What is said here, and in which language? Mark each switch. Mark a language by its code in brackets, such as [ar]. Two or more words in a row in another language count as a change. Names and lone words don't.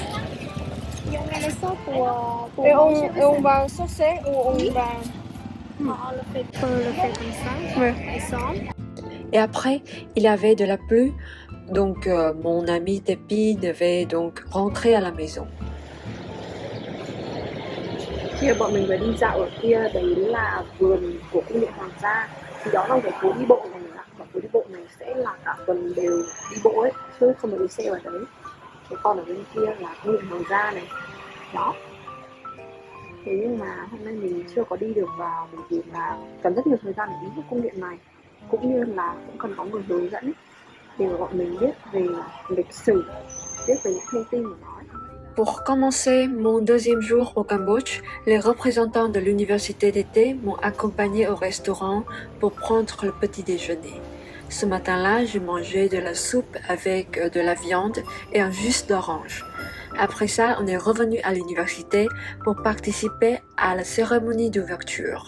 [fr] Il y a des sauces pour Et manger. on va saucer ou on va... On le fait comme ça. Ouais. Ensemble. Et après, il y avait de la pluie, donc mon ami Tepi devait donc rentrer à la maison. [vi] Khi bọn mình phải đi dạo ở kia, đấy là vườn của cung điện hoàng gia. Thì đó là một cái phố đi bộ này ạ. Và phố đi bộ này sẽ là cả tuần đều đi bộ ấy, chứ không phải đi xe vào đấy. Thế còn ở bên kia là cung điện hoàng gia này. Đó. Thế nhưng mà hôm nay mình chưa có đi được vào bởi vì là cần rất nhiều thời gian để đi vào cung điện này. Cũng như là cũng cần có người hướng dẫn để bọn mình biết về lịch sử, biết về những thông tin của nó. [fr] Pour commencer mon deuxième jour au Cambodge, les représentants de l'université d'été m'ont accompagné au restaurant pour prendre le petit déjeuner. Ce matin-là, j'ai mangé de la soupe avec de la viande et un jus d'orange. Après ça, on est revenu à l'université pour participer à la cérémonie d'ouverture.